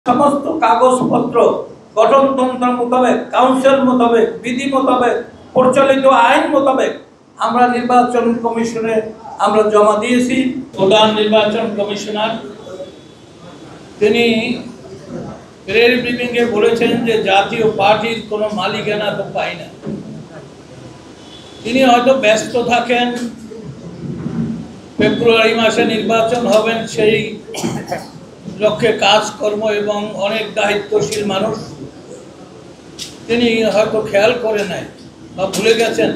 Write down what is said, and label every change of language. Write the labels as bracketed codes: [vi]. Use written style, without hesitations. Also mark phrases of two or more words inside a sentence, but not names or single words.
[bn] সমস্ত কাগজপত্র গঠনতন্ত্র মোতাবেক কাউন্সিল মোতাবেক বিধি মোতাবেক প্রচলিত আইন মোতাবেক আমরা নির্বাচন কমিশনে আমরা জমা দিয়েছি। প্রধান নির্বাচন কমিশনার তিনি প্রেস ব্রিফিংয়ে বলেছেন যে জাতীয় পার্টির কোনো মালিকানা তো পাই না। তিনি হয়তো ব্যস্ত থাকেন, ফেব্রুয়ারি মাসে নির্বাচন হবেন সেই লক্ষ্যে কাজকর্ম এবং অনেক দায়িত্বশীল মানুষ, তিনি হয়তো খেয়াল করে নাই বা ভুলে গেছেন।